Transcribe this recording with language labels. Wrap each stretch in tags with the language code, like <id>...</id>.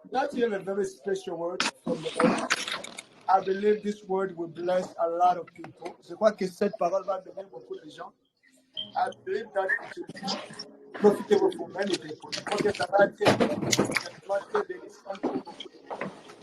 <en>Now you have a very special word from the Lord. I believe this word will bless a lot of people.</en> <fr>Je crois que cette parole va bénir beaucoup de gens.</fr> <en>I believe that it will be profitable for many people.</en> <fr>Je crois que ça va être certainement très bénissant pour beaucoup de gens.</fr>